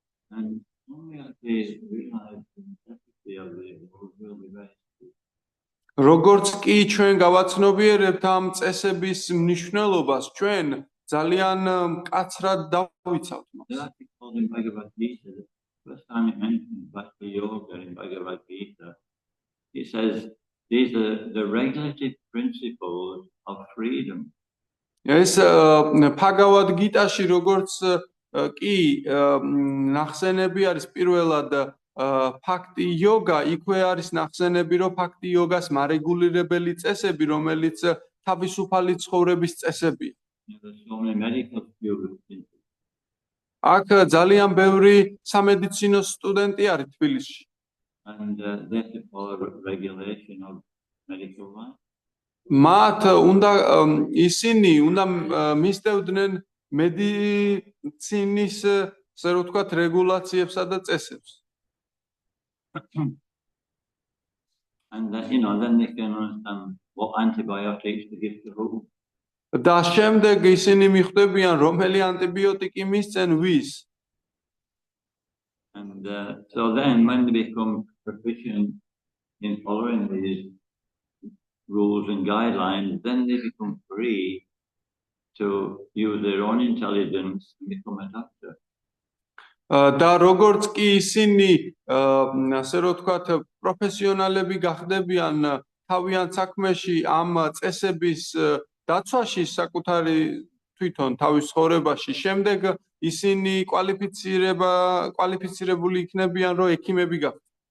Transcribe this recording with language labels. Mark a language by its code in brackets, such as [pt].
[en] And only as they realize the necessity of the rules will be very good. [ka] როგორც კი ჩვენ გავაცნობიერებთ ამ წესების მნიშვნელობას, ჩვენ ძალიან მკაცრად დავიცავთ მას. [en] They're actually called in Bhagavad Gita. The first time it mentions Bhakti Yoga in Bhagavad Gita, it says these are the regulative principles of freedom. [ka] ეს ბhagavad გიტაში როგორც კი ნახსენები არის პირველად ფაქტი იოგა, იქვე არის ნახსენები, რომ ფაქტი იოგას მარეგულირებელი წესები, რომელიც თავისუფალი ცხოვრების წესებია. [en] There's so many medical students. [ka] აქ ძალიან ბევრი სამედიცინო სტუდენტი არის თბილისში. [en] And they have to follow regulation of medical life. [ka] მათ ისინი უნდა მისდევდნენ მედიცინის, ასე რომ ვთქვათ, რეგულაციებსა და წესებს. [en] And then they can understand what antibiotics to give to who. [ka] და შემდეგ ისინი მიხვდებიან, რომელი ანტიბიოტიკი მისცენ ვის. [en] And so then when they become proficient in following these rules and guidelines, then they become free to use their own intelligence and become a doctor. [ka] და როგორც კი ისინი, ასე რომ ვთქვათ, პროფესიონალები გახდებიან თავიანთ საქმეში ამ წესების დაცვაში, საკუთარი თვითონ თავის ცხოვრებაში, შემდეგ ისინი კვალიფიცირებული იქნებიან, რომ ექიმები გახდნენ.